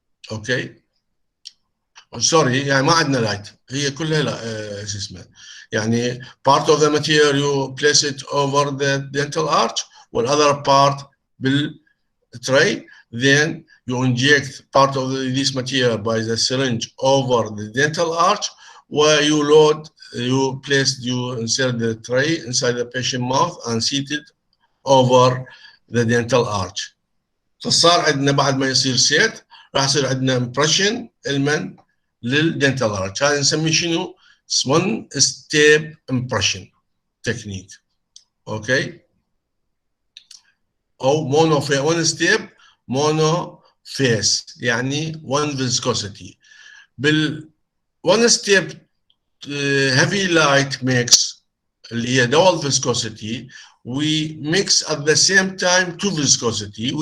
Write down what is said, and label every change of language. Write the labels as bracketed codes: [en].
[en] okay [ar] سوري يعني ما عندنا لايت، هي كلها لا شو اسمه يعني [en] part of the material you place it over the dental arch والother part بالtray. then you inject part of this material by the syringe over the dental arch where you load you placed, you insert the tray inside the patient mouth and seat it over the dental arch. [ar] فصار عندنا بعد ما يصير سيت راح يصير عندنا امبريشن للدنتال ارش. هذا نسميه شنو؟ [en] one step impression technique. Okay? او mono one step mono face، يعني one viscosity. بال one step heavy light mix [ar] اللي هي [en] double viscosity، we mix at the same time two viscosity.